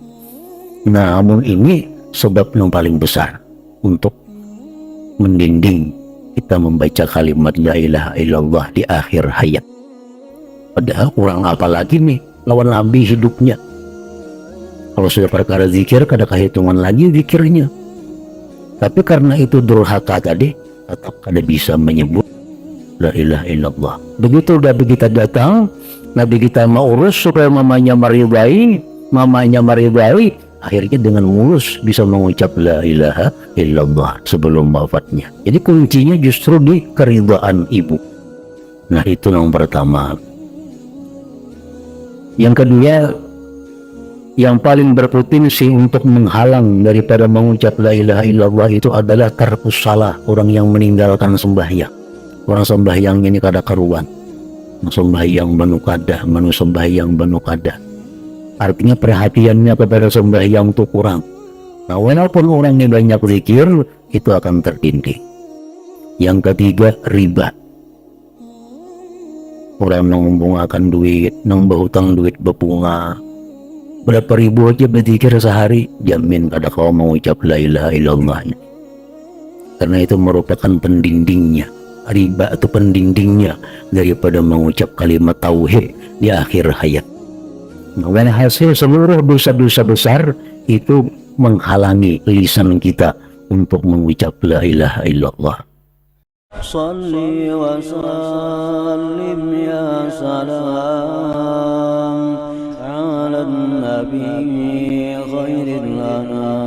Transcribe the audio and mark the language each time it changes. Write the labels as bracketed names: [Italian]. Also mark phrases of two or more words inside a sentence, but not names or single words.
[Indonesian] Namun ini sebab yang paling besar untuk mendinding kita membaca kalimat [Arabic] لا إله إلا الله [Indonesian] di akhir hayat. Padahal kurang apa lagi nih lawan Nabi hidupnya. Kalau sudah perkara zikir, kada kehitungan lagi zikirnya. Tapi karena itu durhaka tadi, tetap kada bisa menyebut [Arabic] لا إله إلا الله. [Indonesian] Begitu udah begitu datang, Nabi kita mau urus supaya mamanya maridai, akhirnya dengan mulus bisa mengucap [Arabic] لا إله إلا الله [Indonesian] sebelum wafatnya. Jadi kuncinya justru di keridhaan ibu. Nah, itu yang pertama. Yang kedua, yang paling berpotensi untuk menghalang daripada mengucap [Arabic] لا إله إلا الله [Indonesian] itu adalah [Arabic] ترك الصلاة, [Indonesian] orang yang meninggalkan sembahyang. [Banjar] Orang sembahyang ini kada karuan, sembahyang banu kada, manu sembahyang banu kada. [Indonesian] Artinya perhatiannya kepada sembahyang itu kurang. Nah, walaupun orang ini banyak zikir, itu akan tertindih. Yang ketiga, riba. [Banjar] Orang nang membungakan duit, nang berhutang duit bepunga. [Indonesian] Berapa ribu aja berpikir sehari, jamin kada kau mengucap [Arabic] لا إله إلا الله. [Indonesian] Karena itu merupakan pendindingnya. Riba itu pendindingnya daripada mengucap kalimat tauhid di akhir hayat. Nah, hasil seluruh dosa-dosa besar itu menghalangi lisan kita untuk mengucap [Arabic] لا إله إلا الله. صل وسلم يا سلام على نبي خير الأنام